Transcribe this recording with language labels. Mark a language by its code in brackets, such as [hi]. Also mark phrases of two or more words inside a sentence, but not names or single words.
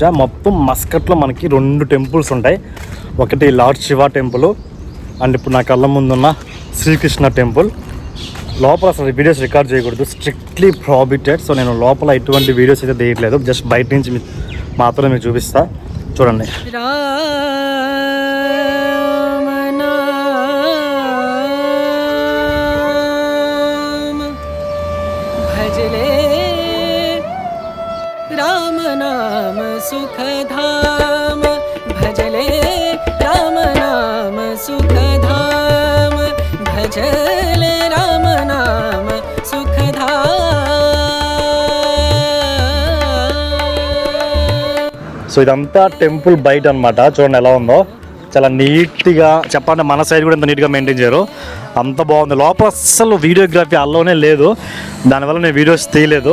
[te] మొత్తం మస్కట్లో మనకి 2 టెంపుల్స్ ఉంటాయి. ఒకటి లార్డ్ శివ టెంపుల్ అండ్ ఇప్పుడు నా కళ్ళ ముందున్న శ్రీకృష్ణ టెంపుల్. లోపల అసలు వీడియోస్ రికార్డ్ చేయకూడదు, [en] strictly prohibited. [te] సో నేను లోపల ఎటువంటి వీడియోస్ అయితే తీయట్లేదు, జస్ట్ బయట నుంచి మాత్రమే మీకు చూపిస్తా. చూడండి. [hi] राम नाम सुखधाम भजले राम नाम सुखधाम भजले राम नाम सुखधाम. [te] సో ఇదంతా టెంపుల్ బయట అనమాట. చూడండి ఎలా ఉందో, చాలా నీట్గా. చెప్పండి, మన సైడ్ కూడా ఎంత నీట్గా మెయింటైన్ చేయరు, అంత బాగుంది. లోపల అస్సలు [en] videography allowed [te] లేదు, దానివల్ల నేను వీడియోస్ తీయలేదు.